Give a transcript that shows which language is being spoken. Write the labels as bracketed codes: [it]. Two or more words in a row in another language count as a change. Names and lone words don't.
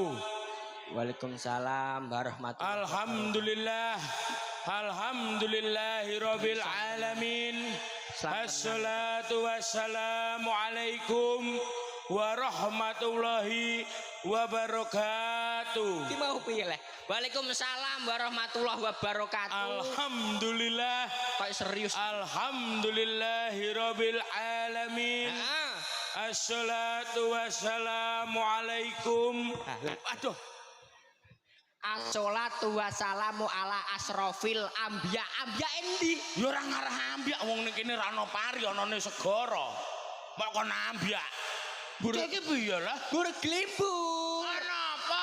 [ar] وعليكم السلام ورحمة الله Alhamdulillah. الحمد لله رب العالمين. الصلاة والسلام عليكم ورحمة الله وبركاته. [jv] Ki mau piye le? [ar] وعليكم السلام ورحمة الله وبركاته. Alhamdulillah. [jv] Kok serius? [ar] الحمد لله رب العالمين. الصلاة والسلام عليكم. Aduh. الصلاة والسلام على أشرف الأنبياء. [jv] Ambia endi? Ya ora ngarah ambia wong ning kene ra ono pari anane segara. Kok kon ambia. Iki piye lah? Gur glimbur. [id] Kenapa?